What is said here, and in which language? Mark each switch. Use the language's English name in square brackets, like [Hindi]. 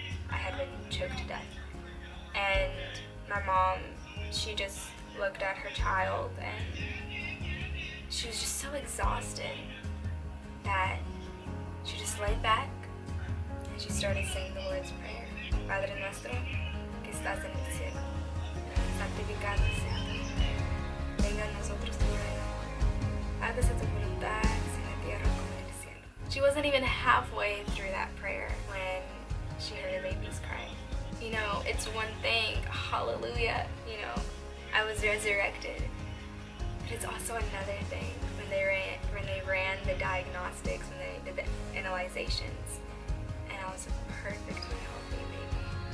[English] I had been choked to death. And my mom, she just looked at her child and she was just so exhausted that she just laid back and she started saying the Lord's Prayer. [Spanish] Padre nuestro, que estás en el cielo, santificado sea tu nombre. Venga a nosotros tu reino. Hágase tu voluntad en la tierra como en el cielo. [English] She wasn't even halfway through that prayer when she heard her babies crying. You know, it's one thing, hallelujah, you know, I was resurrected. But it's also another thing when they ran the diagnostics, when they did the analyzations, and I was a perfectly healthy baby.